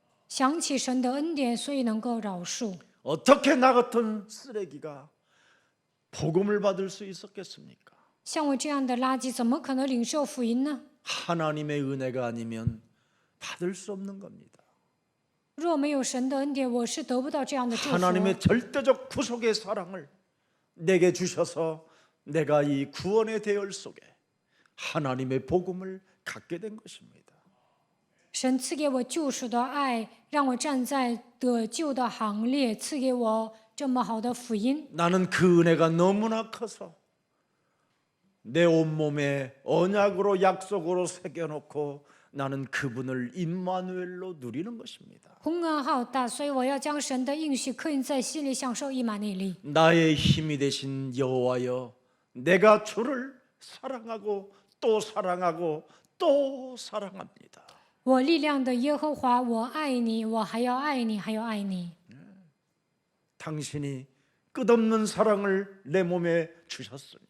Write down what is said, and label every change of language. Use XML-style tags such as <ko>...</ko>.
<zh>想起神的恩典，所以能够饶恕。</zh> <ko>어떻게 나 같은 쓰레기가 복음을 받을 수 있었겠습니까?</ko> <zh>像我这样的垃圾，怎么可能领受福音呢？</zh> <ko>하나님의 은혜가 아니면 받을 수 없는 겁니다.</ko> <zh>若没有神的恩典，我是得不到这样的祝福。</zh> <ko>하나님의 절대적 구속의 사랑을 내게 주셔서 내가 이 구원의 대열 속에 하나님의 복음을 갖게 된 것입니다.</ko> <zh>神赐给我救赎的爱，让我站在得救的行列，赐给我这么好的福音。</zh> <ko>나는 그 은혜가 너무나 커서 내 온몸에 언약으로 약속으로 새겨놓고 나는 그분을 임마누엘로 누리는 것입니다.</ko> <zh>洪恩浩大，所以我要将神的应许刻印在心里，享受以马内利。</zh> <ko>나의 힘이 되신 여호와여, 내가 주를 사랑하고 또 사랑하고 또 사랑합니다.</ko> <zh>我力量的耶和华，我爱你，我还要爱你，还要爱你。</zh> <ko>당신이 끝없는 사랑을 내 몸에 주셨으니</ko>